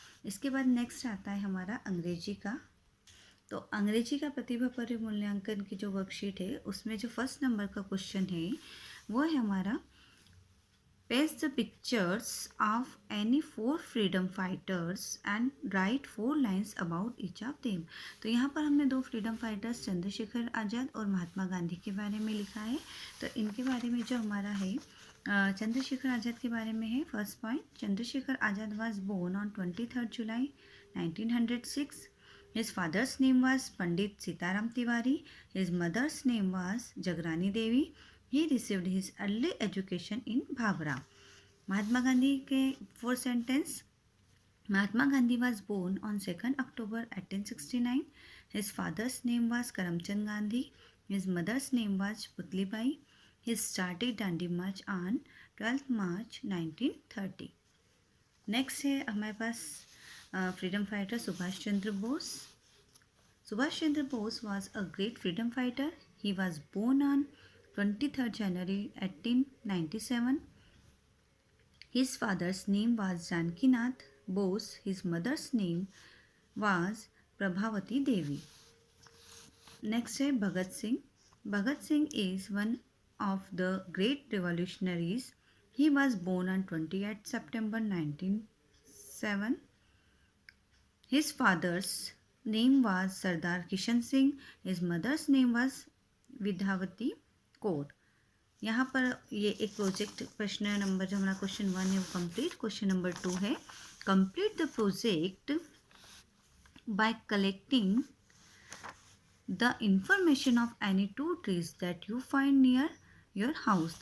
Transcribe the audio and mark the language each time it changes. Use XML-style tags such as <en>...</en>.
<hi>इसके बाद नेक्स्ट आता है हमारा अंग्रेजी का। तो अंग्रेजी का प्रतिभा पर्व मूल्यांकन की जो वर्कशीट है, उसमें जो फर्स्ट नंबर का क्वेश्चन है वो है हमारा</hi> <en>Paste the pictures of any 4 freedom fighters and write 4 lines about each of them।</en> <hi>तो यहाँ पर हमने 2 फ्रीडम फाइटर्स चंद्रशेखर आज़ाद और महात्मा गांधी के बारे में लिखा है। तो इनके बारे में जो हमारा है चंद्रशेखर आज़ाद के बारे में है।</hi> <en>First point, Chandrashekhar Azad was born on 23rd July 1906। His father's name was Pandit Sitaram Tiwari. His mother's name was Jagrani Devi. He received his early education in Bhavra।</en> <hi>Mahatma Gandhi के 4 sentence.</hi> <en>Mahatma Gandhi was born on 2nd October 1869. His father's name was Karamchand Gandhi. His mother's name was Putlibai. He started Dandi March on 12th March 1930।</en> <hi>Next है हमारे पास freedom fighter Subhash Chandra Bose.</hi> <en>Subhash Chandra Bose was a great freedom fighter. He was born on 23rd January 1897. His father's name was Janakinath Bose. His mother's name was Prabhavati Devi।</en> <hi>Next है Bhagat Singh.</hi> <en>Bhagat Singh is one of the great revolutionaries. He was born on 28th September 1907. His father's name was Sardar Kishan Singh. His mother's name was Vidyavati Kaur.</en> <hi>यहाँ पर ये एक project प्रश्न number जो हमारा question 1 है वो कंप्लीट।</hi> <en>Question number 2 है complete the project by collecting the information of any 2 trees that you find near your house.</en>